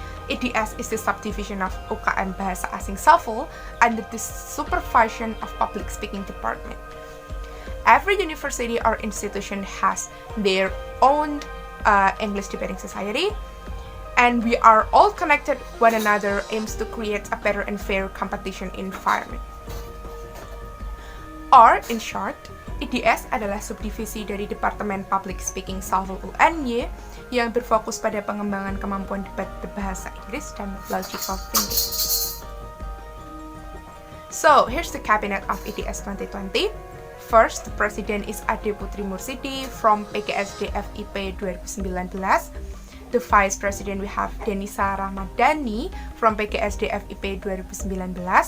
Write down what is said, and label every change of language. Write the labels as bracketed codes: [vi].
[en] EDS is the subdivision of UKM Bahasa Asing SAFL under the supervision of Public Speaking Department. Every university or institution has their own English Debating Society, and we are all connected one another, aims to create a better and fair competition environment. Or, in short, [id] EDS adalah subdivisi dari Departemen Public Speaking SAFL UNY yang berfokus pada pengembangan kemampuan debat berbahasa Inggris dan logical thinking. [en] So, here's the cabinet of EDS 2020. First, the president is Ade Putri Mursidi from PGSD FIP 2019. The vice president we have Denisa Ramadhani from PGSD FIP 2019.